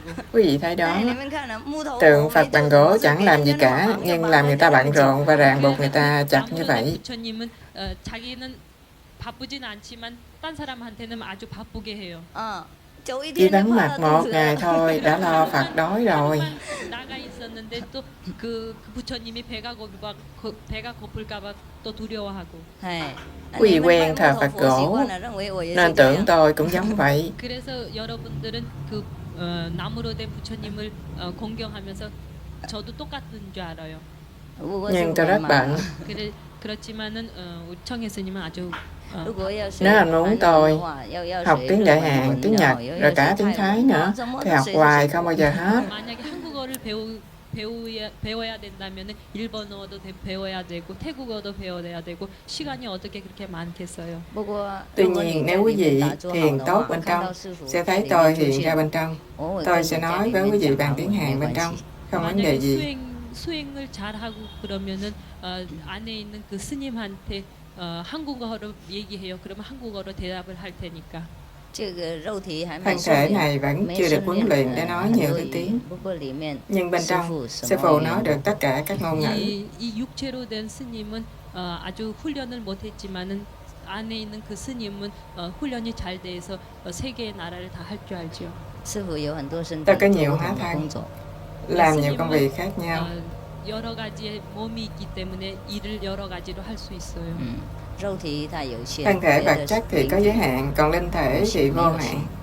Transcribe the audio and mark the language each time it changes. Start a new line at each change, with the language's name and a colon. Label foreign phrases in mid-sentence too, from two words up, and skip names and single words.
Vietnamese: Quý vị thấy đó,
Chinese: 哎，你们看啊，木头
Vietnamese: tượng Phật bằng gỗ chẳng làm gì cả, nhưng làm người ta bận rộn và ràng buộc người ta chặt như vậy.
Korean: 부처님은 자기는 바쁘진 않지만 딴 사람한테는 아주 바쁘게 해요.
Vietnamese: Chỉ vắng mặt một ngày thôi đã lo Phật đói rồi.
Korean: 나가 있었는데 또 그 부처님이 배가 고플까봐 또 두려워하고.
Vietnamese: Quý vị quen thờ Phật gỗ nên tưởng tôi cũng giống vậy.
Korean: 그래서 여러분들은 그 나무로 된 부처님을 공경하면서 저도 똑같은 줄 알아요.
Vietnamese: Nhưng tôi rất bận.
Korean: 그렇지만은 우리 청혜 스님은 아주
Vietnamese: Nếu anh muốn tôi học tiếng Đại Hàn, tiếng Nhật, rồi cả tiếng Thái nữa, thì học hoài không bao giờ hết.
Korean: 만약에 한국어를 배워야 된다면 일본어도 배워야 되고 태국어도 배워야 되고 시간이 어떻게 그렇게 많겠어요.
Vietnamese: Tuy nhiên nếu quý vị thiền tốt bên trong, sẽ thấy tôi hiện ra bên trong. Tôi sẽ nói với quý vị bằng tiếng Hàn bên trong, không vấn đề gì.
Korean: 수행을 잘하고 그러면은 안에 있는 그 스님한테 한국어로 얘기해요. 그러면 한국어로 대답을 할 테니까.
Vietnamese: Thân thể này vẫn chưa được huấn luyện để nói nhiều thứ tiếng. Nhưng bên trong, sư phụ nói được tất cả các ngôn ngữ.
Korean: 이 육체로 된 스님은 아주 훈련을 못했지만은 안에 있는 그 스님은 훈련이 잘 돼서 세 개의 나라를 다 할 줄 알죠.
Vietnamese: Tôi có nhiều hóa thân, làm nhiều công việc khác nhau.
Korean: 여러 가지의 몸이 있기 때문에 일을 여러 가지로 할 수 있어요.
Vietnamese: Thân thể vật chất thì có giới hạn, còn linh thể thì vô hạn.